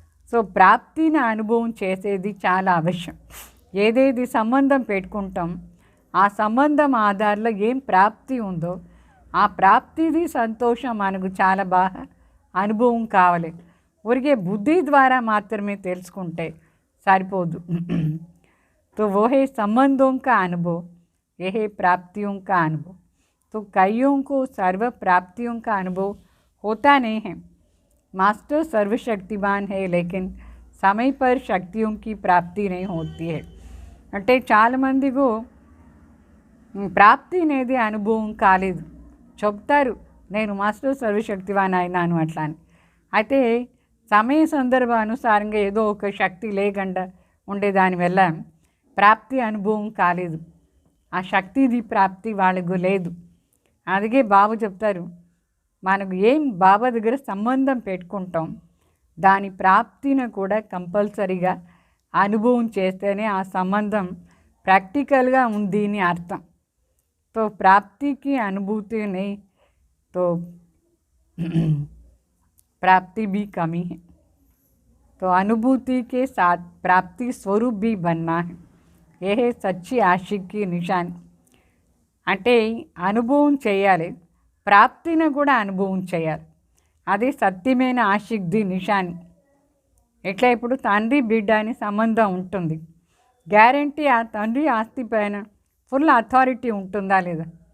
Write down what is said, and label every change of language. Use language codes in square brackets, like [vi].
[te] So ప్రాప్తిని అనుభవం చేసేది చాలా అవశ్యం. ఏదేది సంబంధం పెట్టుకుంటాం ఆ సంబంధం ఆధారంలో ఏం ప్రాప్తి ఉందో ఆ ప్రాప్తిది సంతోషం మనకు చాలా బాగా అనుభవం కావాలి. ఊరికే బుద్ధి ద్వారా మాత్రమే తెలుసుకుంటే సరిపోదు. [hi] तो वो है संबंधों का अनुभव, यह है प्राप्तियों का अनुभव. तो कईयों को सर्व प्राप्तियों का अनुभव होता नहीं है. मास्टर सर्वशक्तिमान है लेकिन समय पर शक्तियों की प्राप्ति नहीं होती है. [te] అంటే చాలామందికు ప్రాప్తి అనేది అనుభవం కాలేదు. చెప్తారు నేను మాస్టర్ సర్వశక్తివాన్ అయినాను అట్లా అని. అయితే సమయ సందర్భానుసారంగా ఏదో ఒక శక్తి లేకుండా ఉండేదాని వల్ల ప్రాప్తి అనుభవం కాలేదు. ఆ శక్తిది ప్రాప్తి వాళ్ళకు లేదు. అందుకే బాబు చెప్తారు మనకు ఏం బాబా దగ్గర సంబంధం పెట్టుకుంటాం దాని ప్రాప్తిని కూడా కంపల్సరీగా అనుభవం చేస్తేనే ఆ సంబంధం ప్రాక్టికల్గా ఉంది అని అర్థం. [hi] तो प्राप्ति की अनुभूति नहीं तो प्राप्ति भी कमी है. तो अनुभूति के साथ प्राप्ति स्वरूप भी बनना है. यह है सच्ची आशिक की निशानी. [te] అంటే అనుభవం చేయాలి, ప్రాప్తిని కూడా అనుభవం చేయాలి. అది సత్యమైన ఆషిక్ది నిషాని. ఎట్లా ఇప్పుడు తండ్రి బిడ్డ అని సంబంధం ఉంటుంది, గ్యారంటీ ఆ తండ్రి ఆస్తి పైన ఫుల్ అథారిటీ ఉంటుందా లేదా?